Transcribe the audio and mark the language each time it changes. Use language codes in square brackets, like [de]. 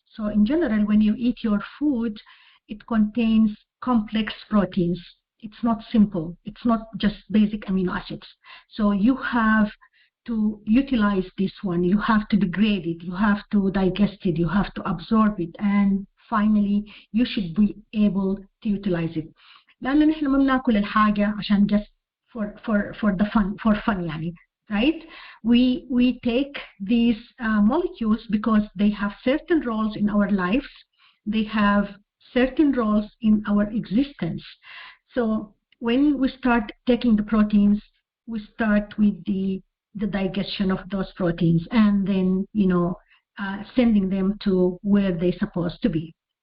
[en] So in general, when you eat your food, it contains complex proteins. It's not simple. It's not just basic amino acids. So you have to utilize this one. You have to degrade it. You have to digest it. You have to absorb it. And finally, you should be able to utilize it. [ar] لأن نحن ما بناكل الحاجة عشان [en] just for the fun [ar] يعني, right? [en] We take these molecules because they have certain roles in our lives. They have certain roles in our existence. So when we start taking the proteins, we start with the digestion of those proteins, and then sending them to where they're supposed to be.